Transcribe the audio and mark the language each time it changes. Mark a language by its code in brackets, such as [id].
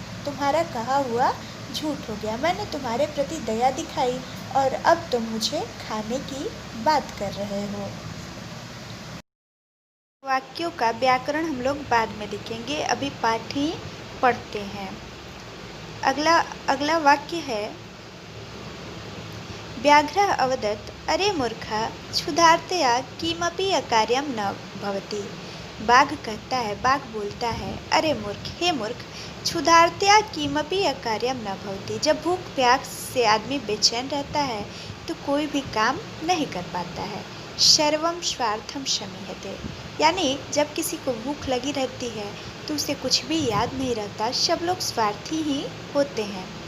[hi] तुम्हारा कहा हुआ झूठ हो गया। मैंने तुम्हारे प्रति दया दिखाई और अब तुम मुझे खाने की बात कर रहे हो। वाक्यों का व्याकरण हम लोग बाद में देखेंगे, अभी पाठ ही पढ़ते हैं। अगला वाक्य है [sa] व्याघ्रः अवदत् अरे मूर्खा क्षुधार्तया किमपि अकार्यं न भवति। [hi] बाघ कहता है, बाघ बोलता है, अरे मूर्ख, हे मूर्ख, [sa] क्षुधार्तया किमपि अकार्यं न भवति। [hi] जब भूख प्यास से आदमी बेचैन रहता है तो कोई भी काम नहीं कर पाता है। [sa] सर्वं स्वार्थं शमीयते, [hi] यानी जब किसी को भूख लगी रहती है तो उसे कुछ भी याद नहीं रहता, सब लोग स्वार्थी ही होते हैं।